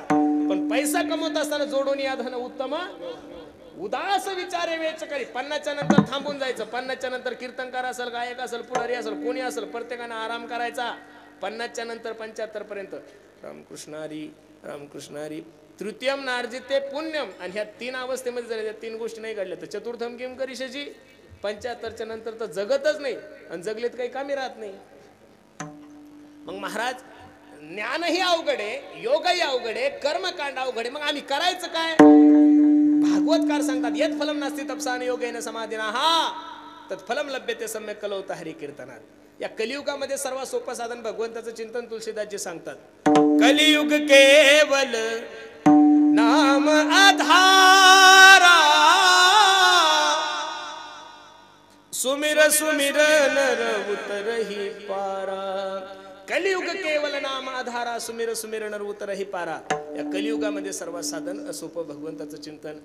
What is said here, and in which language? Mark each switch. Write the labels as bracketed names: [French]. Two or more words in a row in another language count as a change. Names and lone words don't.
[Marathi] पण पैसा कमवत असताना जोडून या धन उत्तम उदास विचारे वेच करी. 50च्या नंतर थांबून जायचं. 50च्या नंतर कीर्तनकार असेल, गायक असेल, पुढारी असेल, कोणी असेल, प्रत्येकाने आराम करायचा. 50च्या नंतर 75 पर्यंत रामकृष्ण हरी रामकृष्ण हरी. [Sanskrit] तृतीयम नार्जिते पुण्यम. [Marathi] आणि ह्या 3 अवस्थेमध्ये जर 3 गोष्टी नाही घडल्या तर [Sanskrit] चतुर्थम किम करिष्यची. [Marathi] 75च्या नंतर तर जगतच नाही आणि जगलेत काही कामी राहत नाही. मग महाराज ज्ञानही अवघड आहे, योगही अवघड आहे, कर्मकांड अवघड आहे. मग आम्ही करायचं काय. भागवतकार सांगतात, [Sanskrit] यत् फलम नास्ति तपसाने योगेन समाधिना हा तत्फलम लभ्यते सम्यक कलौता हरी कीर्तनात. [Marathi] या कलियुगामध्ये सर्वात सोपं साधन भगवंताचं चिंतन तुलसीदासजी सांगतात. [Awadhi] कलियुग केवल नाम आधारा सुमिर सुमिर नर उतरही पारा. कलियुग केवल नाम आधारा सुमिर सुमिर नर उतरही पारा. [Marathi] या कलियुगामध्ये सर्वात साधन सोपं भगवंताचं चिंतन.